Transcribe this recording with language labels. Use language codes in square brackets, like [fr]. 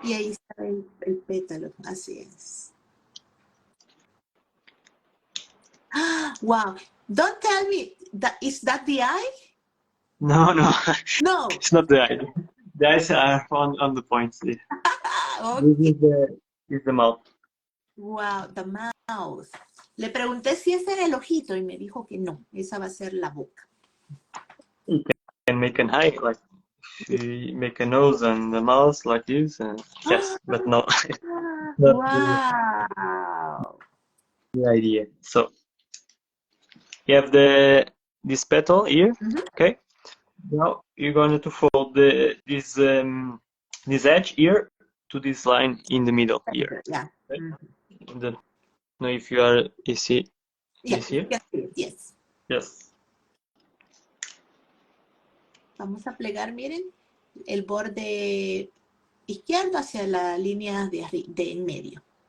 [es] Y ahí está el pétalo, así es. [en] Wow, don't tell me, is that the eye? No, no, No. it's not the eye. The eyes are on the points. This Okay. is the mouth. Wow, the mouth. [es] Le pregunté si ese era el ojito y me dijo que no, esa va a ser la boca. [en] You can make an eye like you make a nose and the mouth like this. Yes, but no, not Wow. the idea. So you have this petal here. Okay. Now you're going to fold this edge here to this line in the middle here. Yeah. Okay? Don't know if you see this here. Yes. Yes. [es] Vamos a plegar, miren, el borde izquierdo hacia la línea de en medio.